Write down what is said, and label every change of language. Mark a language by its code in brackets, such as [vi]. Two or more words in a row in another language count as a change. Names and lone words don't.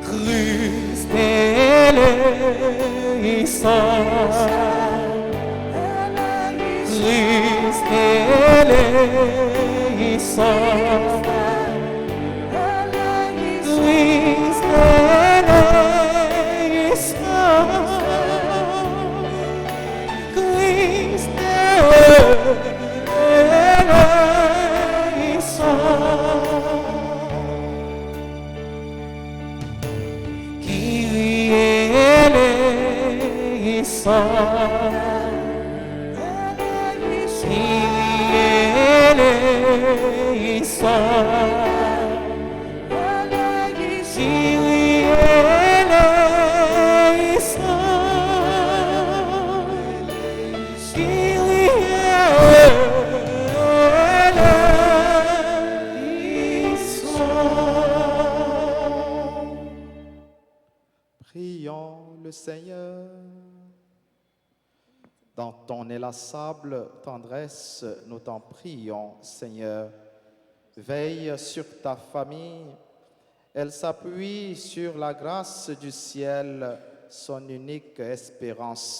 [el] Christ ελέησον, Christ ελέησον, Christ ελέησον, Christ ελέησον. Κύριε ελέησον, Κύριε ελέησον, Κύριε ελέησον, Κύριε ελέησον. [fr] Prions le Seigneur. Dans ton inlassable tendresse, nous t'en prions, Seigneur. Veille sur ta famille. Elle s'appuie sur la grâce du ciel, son unique espérance.